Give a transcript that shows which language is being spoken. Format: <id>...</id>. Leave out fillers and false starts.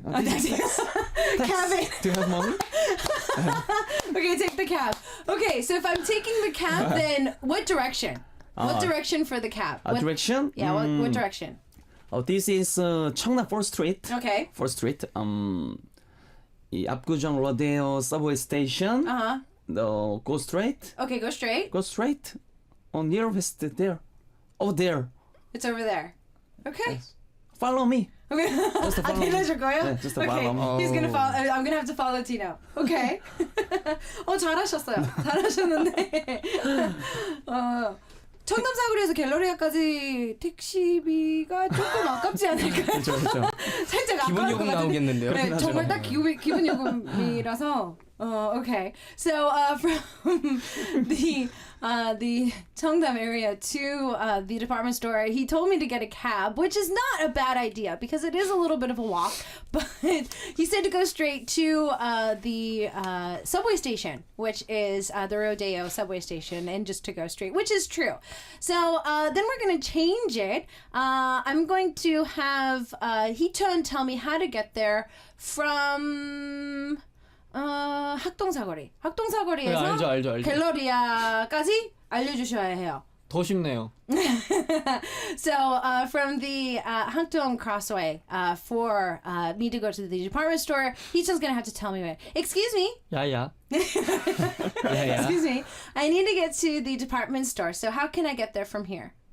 <en>Cab it. Do you have money? Okay, take the cab. Okay, so if I'm taking the cab, then what direction? What direction for the cab? What, Direction? yeah, what direction? Oh, this is Cheongdam 4th Street. Okay. 4th Street. 이 압구정 로데오 subway station. Uh-huh. Go straight. Okay, go straight. Go straight. Nearest there. Oh, there. It's over there. Okay. Follow me. Okay. Just follow me.</en> <ko>해줄 거예요?</ko> <en>네, just okay. follow me. He's gonna follow. I'm gonna have to follow Tino. Okay.</en> <ko>잘하셨어요. 잘하셨는데. 청담 사거리에서 갤러리아까지 택시비가 조금 아깝지 않을까요? 그렇죠, 그렇죠. 살짝 기본 아까울 것 요금 같은데. 나오겠는데요? 네, 정말 딱 기본 요금이라서.</ko> <en>Okay. So from the Cheongdam area to the department store, he told me to get a cab, which is not a bad idea because it is a little bit of a walk. But he said to go straight to the subway station, which is the Rodeo subway station, and just to go straight, which is true. So then we're going to change it. I'm going to have Hee-chan tell me how to get there from 학동사거리.</en> <ko>학동사거리에서 네, 알죠. 갤러리아까지 알려주셔야 해요. 더 쉽네요.</ko> <en>So from the Hakdong Crossway, for me to go to the department store, Hee-chan's gonna have to tell me where. Excuse me.</en> <ko>야야.</ko> <en>Excuse me. I need to get to the department store. So how can I get there from here?</en>